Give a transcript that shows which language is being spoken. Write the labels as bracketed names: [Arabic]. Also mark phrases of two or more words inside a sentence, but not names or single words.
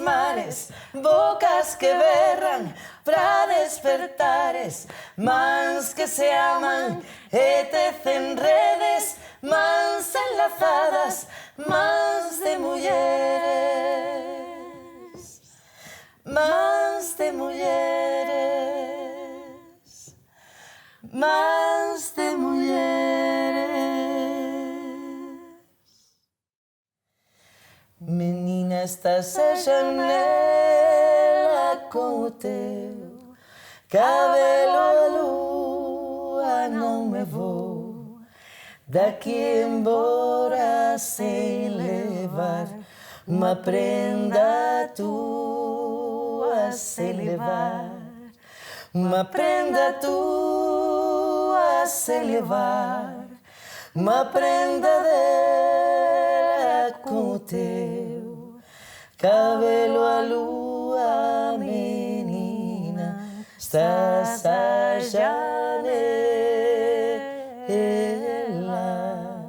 [Galician] mares, bocas que berran, pra despertares, mans que se aman e tecen redes, mans enlazadas, mans de mulleres, mans de mulleres, mans de mulleres. [Portuguese] Menina, estás a janela con o teu cabelo a lúa, non me vou daqui embora sem levar uma prenda tua, sem levar uma prenda tua, sem levar uma prenda dela com o teu cabelo a lua, menina, estás a janela.